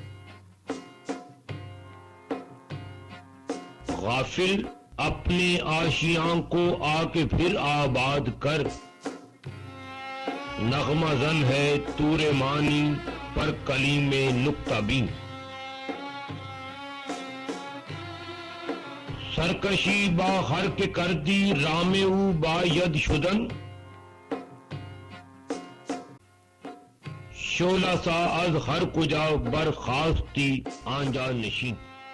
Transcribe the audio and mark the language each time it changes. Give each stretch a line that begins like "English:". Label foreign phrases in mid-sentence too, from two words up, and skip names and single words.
Urdu: غافل اپنے آشیاں کو آ کے پھر آباد کر، نغمہ زن ہے طور مانی پر کلیم نکتہ بین۔
Persian: سرکشی با ہر کے کر دی رام او با ید شدن، شعلہ سا از ہر کجا برخاستی آنجا نشین۔